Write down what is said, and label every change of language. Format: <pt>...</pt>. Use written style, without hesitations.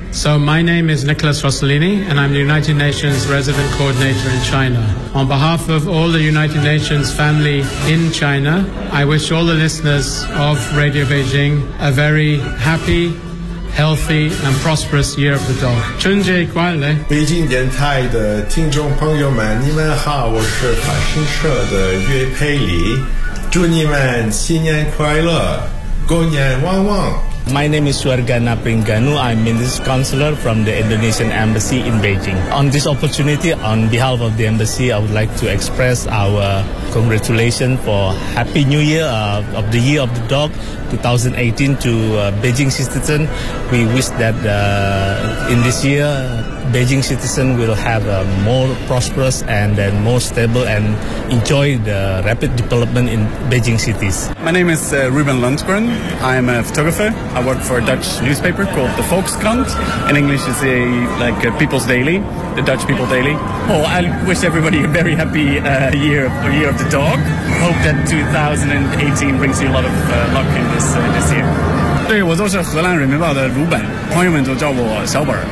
<en>So my name is Nicholas Rossellini, and I'm the United Nations Resident Coordinator in China. On behalf of all the United Nations family in China, I wish all the listeners of Radio Beijing a very happy, healthy, and prosperous Year of the Dog.</en> <zh>春节快乐！北京电台的听众朋友们，你们好，我是法新社的岳佩里，祝你们新年快乐，狗年旺旺。</zh> <en>My name is Suargana Pringanu. I'm Minister Counselor from the Indonesian Embassy in Beijing. On this opportunity, on behalf of the Embassy, I would like to express our congratulations for Happy New Year of the Year of the Dog 2018 to Beijing citizen. We wish that in this year, Beijing citizen will have a more prosperous and then more stable and enjoy the rapid development in Beijing cities. My name is Ruben Lundgren. I'm a photographer. I work for a Dutch newspaper called the Volkskrant. In English, it's a People's Daily, the Dutch People Daily. Well, I wish everybody a very happy year of the dog. Hope that 2018 brings you a lot of luck in this year.</en> <zh>对，我就是荷兰人民报的鲁本，朋友们都叫我小本。</zh>